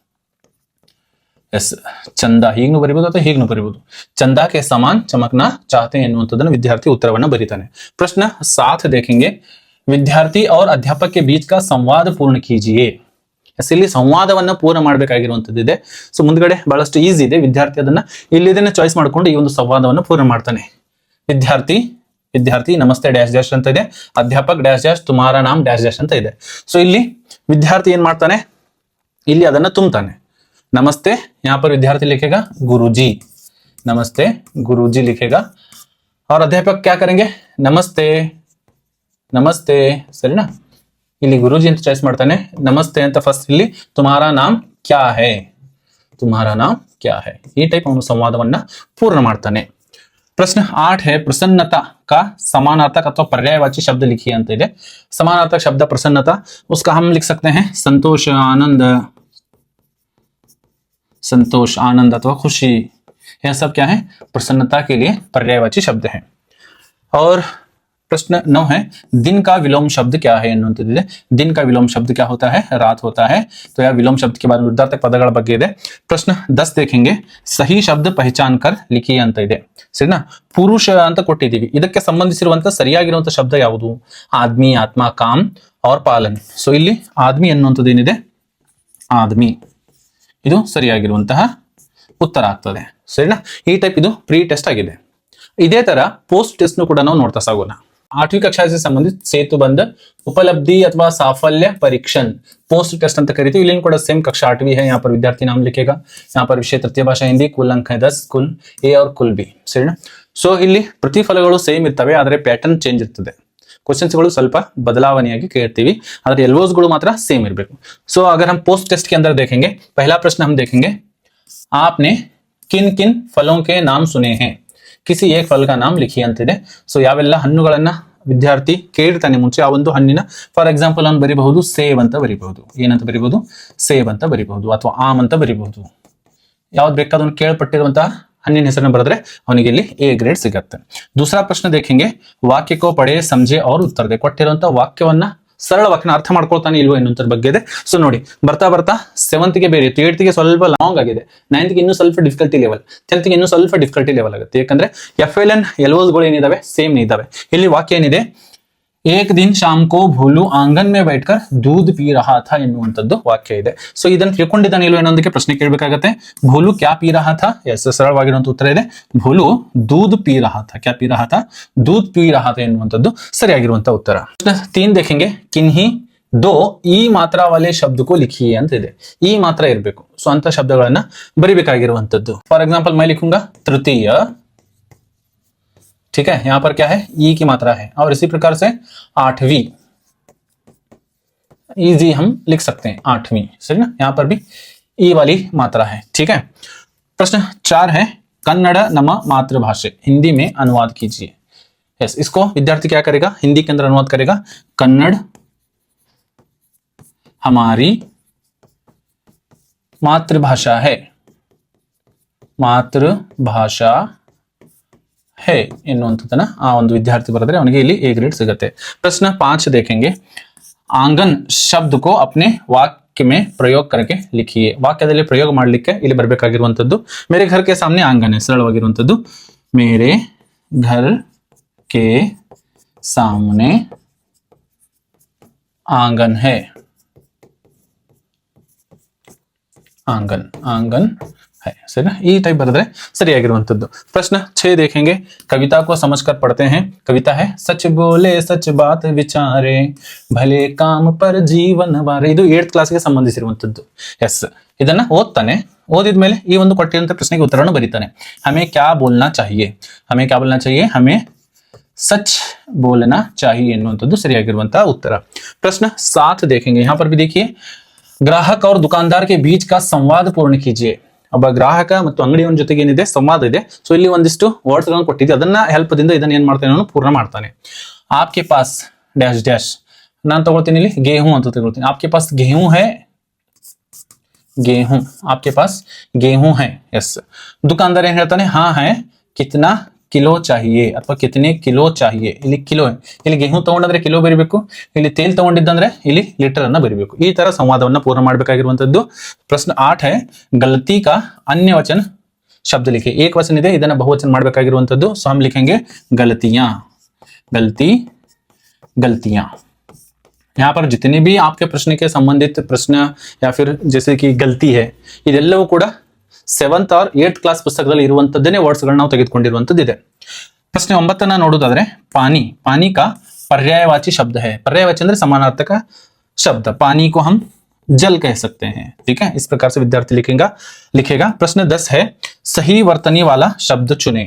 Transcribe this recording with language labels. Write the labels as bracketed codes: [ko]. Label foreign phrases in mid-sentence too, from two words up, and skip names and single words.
[kn] ಎಸ್ ಚಂದ ಹೀಗೂ ಬರೀಬಹುದು ಅಥವಾ ಹೀಗೂ ಬರೀಬಹುದು ಚಂದ [hi] के समान चमकना चाहते हैं [kn] ಎನ್ನುವಂತದನ್ನು ವಿದ್ಯಾರ್ಥಿ ಉತ್ತರವನ್ನ ಬರೀತಾನೆ ಪ್ರಶ್ನೆ 7 [hi] देखेंगे विद्यार्थी और अध्यापक के बीच का संवाद पूर्ण कीजिए [kn] ಇಲ್ಲಿ ಸಂವಾದವನ್ನ ಪೂರ್ಣ ಮಾಡಬೇಕಾಗಿರುವಂತದ್ದಿದೆ ಸೋ ಮುಂದ್ಗಡೆ ಬಹಳಷ್ಟು ಈಜಿ ಇದೆ ವಿದ್ಯಾರ್ಥಿ ಅದನ್ನ ಇಲ್ಲಿದನ್ನ ಚಾಯ್ಸ್ ಮಾಡ್ಕೊಂಡು ಈ ಒಂದು ಸಂವಾದವನ್ನ ಪೂರ್ಣ ಮಾಡ್ತಾನೆ ವಿದ್ಯಾರ್ಥಿ ನಮಸ್ತೆ ಡ್ಯಾಶ್ ಡ್ಯಾಶ್ ಅಂತ ಇದೆ ಅಧ್ಯಾಪಕ ಡ್ಯಾಶ್ ಡ್ಯಾಶ್ [hi] तुम्हारा नाम [kn] ಡ್ಯಾಶ್ ಡ್ಯಾಶ್ ಅಂತ ಇದೆ ಸೋ ಇಲ್ಲಿ ವಿದ್ಯಾರ್ಥಿ ಏನ್ ಮಾಡ್ತಾನೆ ಇಲ್ಲಿ ಅದನ್ನ ತುಂಬುತ್ತಾನೆ [hi] नमस्ते यहाँ पर विद्यार्थी लिखेगा गुरुजी नमस्ते गुरुजी लिखेगा और अध्यापक क्या करेंगे नमस्ते नमस्ते सही ना [kn] ಇಲ್ಲಿ ಗುರುಜಿ ಅಂತ ಚಾಯ್ಸ್ ಮಾಡ್ತಾನೆ ನಮಸ್ತೆ ಅಂತ ಫಸ್ಟ್ ಇಲ್ಲಿ [hi] तुम्हारा नाम क्या है तुम्हारा नाम क्या है [kn] ಈ ಟೈಪ್ ಅವನು ಸಂವಾದವನ್ನ ಪೂರ್ಣ ಮಾಡ್ತಾನೆ [hi] प्रश्न 8 है प्रसन्नता का समानार्थक अथवा पर्यायवाची शब्द लिखिए [kn] ಅಂತ ಇದೆ [hi] समानार्थक शब्द प्रसन्नता उसका हम लिख सकते हैं संतोष आनंद अथवा खुशी यह सब क्या है प्रसन्नता के लिए पर्यायवाची शब्द है और प्रश्न 9 है दिन का विलोम शब्द क्या है [kn] ಎನ್ನುವಂತದಿದೆ [hi] दिन का विलोम शब्द क्या होता है रात होता है तो यह विलोम शब्द के बारे में [kn] उदाहरणक ಪದಗಳ ಬಗ್ಗೆ ಇದೆ [hi] प्रश्न 10 देखेंगे सही शब्द पहचान कर लिखिए [kn] ಅಂತ ಇದೆ ಸರಿನಾ ಪುರುಷ ಅಂತ ಕೊಟ್ಟಿದ್ದೀವಿ ಇದಕ್ಕೆ ಸಂಬಂಧಿಸಿರುವಂತ ಸರಿಯಾಗಿರುವಂತ ಶಬ್ದ ಯಾವುದು ಆದ್ಮಿ ಆತ್ಮ ಕಾಮ್ [hi] और पालन [kn] सो ಇಲ್ಲಿ ಆದ್ಮಿ ಎನ್ನುವಂತದೇನಿದೆ ಆದ್ಮಿ ಇದು ಸರಿಯಾಗಿರುವಂತಹ ಉತ್ತರ ಆಗ್ತದೆ ಸರಿನಾ ಈ ಟೈಪ್ ಇದು ಪ್ರೀ ಟೆಸ್ಟ್ ಆಗಿದೆ ಇದೇ ತರ [en] post test [kn] ಕೂಡ ನಾವು ನೋಡ್ತಾ ಸಾಗೋಣ [hi] 8वीं कक्षा से संबंधित सेतुबंध उपलब्धि अथवा साफल्य परीक्षण [en] post test [kn] ಅಂತ ಕರೀತೀವಿ ಇಲ್ಲಿ ಕೂಡ ಸೇಮ್ [hi] कक्षा 8वीं है यहाँ पर विद्यार्थी नाम लिखेगा यहाँ पर विषय तृतीय भाषा हिंदी कुल अंक है 10 कुल ए और कुल बी [kn] ಸರಿನಾ ಸೋ ಇಲ್ಲಿ ಪ್ರತಿಫಲಗಳು ಸೇಮ್ ಇರ್ತವೆ ಆದರೆ ಪ್ಯಾಟರ್ನ್ ಚೇಂಜ್ ಇರ್ತದೆ [hi] क्वेश्चंस [kn] ಗಳು ಸ್ವಲ್ಪ ಬದಲಾವಣೆಯಾಗಿ ಕೇಳ್ತೀವಿ ಆದರೆ ಎಲ್ಒಎಸ್ ಗಳು ಮಾತ್ರ ಸೇಮ್ ಇರಬೇಕು [hi] सो अगर हम [en] post test [hi] के अंदर देखेंगे पहला प्रश्न हम देखेंगे आपने किन किन फलों के नाम सुने हैं किसी एक फल का नाम लिखिए ಅಂತಿದೆ सो [kn] ಯಾವೆಲ್ಲ ಹಣ್ಣುಗಳನ್ನ ವಿದ್ಯಾರ್ಥಿ ಕೇಳ್ತಾನೆ ಮುಂಚೆ ಆ ಒಂದು ಹಣ್ಣಿನ ಫಾರ್ ಎಕ್ಸಾಂಪಲ್ ನಾನು ಬರಿಬಹುದು ಸೇಬ್ ಅಂತ ಬರಿಬಹುದು ಏನಂತ ಬರಿಬಹುದು ಸೇಬ್ ಅಂತ ಬರಿಬಹುದು ಅಥವಾ ಆಮ್ ಅಂತ ಬರಿಬಹುದು ಯಾವ್ದು ಬೇಕಾದವನು ಕೇಳಪಟ್ಟಿರುವಂತ ಹಣ್ಣಿನ ಹೆಸರನ್ನ ಬರೆದ್ರೆ ಅವನಿಗೆ ಇಲ್ಲಿ ಎ ಗ್ರೇಡ್ ಸಿಗುತ್ತೆ [hi] दूसरा प्रश्न देखेंगे वाक्य को पढ़े समझे और उत्तर दे [kn] ಕೊಟ್ಟಿರುವಂತ ವಾಕ್ಯವನ್ನ ಸರಳ ವಾಕ್ಯನ ಅರ್ಥ ಮಾಡ್ಕೊಳ್ತಾನೆ ಇಲ್ವೋ ಎನ್ನುವಂತರ ಬಗ್ಗೆ ಇದೆ ಸೋ ನೋಡಿ ಬರ್ತಾ 7th ಗೆ ಬೇರೆ ಇತ್ತು 8th ಗೆ ಸ್ವಲ್ಪ ಲಾಂಗ್ ಆಗಿದೆ 9th ಗೆ ಇನ್ನೂ ಸ್ವಲ್ಪ ಡಿಫಿಕಲ್ಟಿ ಲೆವೆಲ್ 10th ಗೆ ಇನ್ನೂ ಸ್ವಲ್ಪ ಡಿಫಿಕಲ್ಟಿ ಲೆವೆಲ್ ಆಗುತ್ತೆ ಯಾಕಂದ್ರೆ FLN LOS ಗಳು ಏನಿದಾವೆ ಸೇಮ್ ಇದಾವೆ ಇಲ್ಲಿ ವಾಕ್ಯ ಏನಿದೆ [hi] एक दिन शाम को भोलू आंगन में बैठकर दूध पी रहा था [kn] ಎನ್ನುವಂತದ್ದು ವಾಕ್ಯ ಇದೆ ಸೋ ಇದನ್ನ ತಿಳ್ಕೊಂಡಿದ್ದಾನೆ ಇಲ್ವೋ ಅನ್ನೋದಕ್ಕೆ ಪ್ರಶ್ನೆ ಕೇಳಬೇಕಾಗುತ್ತೆ [hi] भोलू क्या पी रहा था [kn] ಎಸ್ ಸರಳವಾಗಿರುವಂತ ಉತ್ತರ ಇದೆ [hi] भोलू दूध पी रहा था क्या पी रहा था दूध पी रहा था [kn] ಎನ್ನುವಂತದ್ದು ಸರಿಯಾಗಿರುವಂತ ಉತ್ತರ ಪ್ರಶ್ನೆ 3 [hi] देखेंगे किन्हीं दो ಈ ಮಾತ್ರಾ वाले शब्द को लिखिए [kn] ಅಂತ ಇದೆ ಈ ಮಾತ್ರ ಇರಬೇಕು ಸೋ ಅಂತ ಶಬ್ದಗಳನ್ನ ಬರಿಬೇಕಾಗಿರುವಂತದ್ದು ಫಾರ್ ಎಕ್ಸಾಂಪಲ್ [hi] मैं लिखूंगा तृतीय ठीक है यहाँ पर क्या है ई की मात्रा है और इसी प्रकार से 8वीं इजी हम लिख सकते हैं 8वीं, सही ना। यहाँ पर भी ई वाली मात्रा है, ठीक है। प्रश्न 4 है कन्नड़ [kn] ನಮ್ಮ ಮಾತೃಭಾಷೆ, [hi] हिंदी में अनुवाद कीजिए। यस, इसको विद्यार्थी क्या करेगा, हिंदी के अंदर अनुवाद करेगा। कन्नड़ हमारी मातृभाषा है, [kn] ಮಾತೃಭಾಷಾ है ಎನ್ನುವಂಥದ್ದನ್ನ ಆ ಒಂದು ವಿದ್ಯಾರ್ಥಿ ಬರೆದ್ರೆ ಅವನಿಗೆ ಇಲ್ಲಿ ಎ ಗ್ರೇಡ್ ಸಿಗುತ್ತೆ। [hi] प्रश्न 5 देखेंगे। आंगन शब्द को अपने वाक्य में प्रयोग करके लिखिए। [kn] ವಾಕ್ಯದಲ್ಲಿ ಪ್ರಯೋಗ ಮಾಡಲಿಕ್ಕೆ ಇಲ್ಲಿ ಬರಬೇಕಾಗಿರುವಂತದ್ದು [hi] मेरे घर के सामने आंगन है, ಸರಳವಾಗಿರುವಂತದ್ದು मेरे घर के सामने आंगन है, आंगन आंगन है, सही ना। [kn] ಈ ಟೈಪ್ ಬರೆದರೆ ಸರಿಯಾಗಿರುವಂತದ್ದು। [hi] प्रश्न 6 देखेंगे। कविता को समझकर पढ़ते हैं। कविता है सच बोले सच बात विचारे भले काम पर जीवन वारे। [kn] ಇದು 8th ಕ್ಲಾಸ್ಗೆ ಸಂಬಂಧಿಸಿರುವಂತದ್ದು। ಎಸ್, ಇದನ್ನ ಓದ್ತಾನೆ, ಓದಿದ್ಮೇಲೆ ಈ ಒಂದು ಕೊಟ್ಟಿರುವಂತ ಪ್ರಶ್ನೆಗೆ ಉತ್ತರವನ್ನು ಬರೀತಾನೆ। [hi] हमें क्या बोलना चाहिए, हमें क्या बोलना चाहिए, हमें सच बोलना चाहिए [kn] ಎನ್ನುವಂತದ್ದು ಸರಿಯಾಗಿರುವಂತ ಉತ್ತರ। [hi] प्रश्न 7 देखेंगे। यहाँ पर भी देखिए ग्राहक और दुकानदार के बीच का संवाद पूर्ण कीजिए। [kn] ಒಬ್ಬ ಗ್ರಾಹಕ ಮತ್ತು ಅಂಗಡಿಯವನ ಜೊತೆಗೆ ಏನಿದೆ ಸಂವಾದ ಇದೆ, ಸೊ ಇಲ್ಲಿ ಒಂದಿಷ್ಟು ವರ್ಡ್ಸ್ ಗಳನ್ನು ಕೊಟ್ಟಿದ್ದೆ, ಅದನ್ನ ಹೆಲ್ಪ್ ದಿಂದ ಇದನ್ನ ಏನ್ ಮಾಡ್ತಾನೆ ಅವನು ಪೂರ್ಣ ಮಾಡ್ತಾನೆ। [hi] आपके पास डैश डैश, [kn] ನಾನು ತಗೊಳ್ತೀನಿ ಇಲ್ಲಿ गेहूं ಅಂತ ತಗೊಳ್ತೀನಿ। [hi] आपके पास गेहूं है, गेहूं, आपके पास गेहूं है। [kn] यस, दुकानदार ಏನ್ ಹೇಳ್ತಾನೆ, [hi] हाँ है, कितना किलो चाहिए ಅಥವಾ कितने किलो चाहिए, [kn] ಇಲ್ಲಿ ಕಿಲೋ, ಇಲ್ಲಿ गेहूं ತಗೊಂಡ್ರೆ ಕಿಲೋ ಬರಿಬೇಕು, ಇಲ್ಲಿ ತೇಲ್ ತಗೊಂಡಿದ್ದಂದ್ರೆ ಇಲ್ಲಿ ಲೀಟರ್ ಅನ್ನ ಬರಿಬೇಕು। ಈ ತರ ಸಂವಾದವನ್ನ ಪೂರ್ಣ ಮಾಡಬೇಕಾಗಿರುವಂತದ್ದು। [hi] प्रश्न 8 है गलती का अन्य वचन शब्द लिखिए। [kn] एक वचन ಇದೆ, ಇದನ್ನ ಬಹುವಚನ ಮಾಡಬೇಕಾಗಿರುವಂತದ್ದು। [hi] सो हम लिखेंगे गलतियां, गलती, गलतियां। यहाँ पर जितने भी आपके प्रश्न के संबंधित प्रश्न या फिर जैसे कि गलती है, [kn] ಇದೆಲ್ಲವೂ ಕೂಡ 7th और 8th ಕ್ಲಾಸ್ ಪುಸ್ತಕದಲ್ಲಿ ಇರುವಂತದ್ದನ್ನೇ ವರ್ಡ್ಸ್ ಗಳನ್ನ ನಾವು ತೆಗೆದುಕೊಂಡಿರುವಂತದ್ದಿದೆ। ಪ್ರಶ್ನೆ 9 ನೋಡೋದಾದ್ರೆ [hi] पानी, पानी का पर्यायवाची शब्द है। पर्यायवाची ಅಂದ್ರೆ समानार्थक शब्द, पानी को हम जल कह सकते हैं, ठीक है। इस प्रकार से विद्यार्थी लिखेगा। प्रश्न 10 है सही वर्तनी वाला शब्द चुने।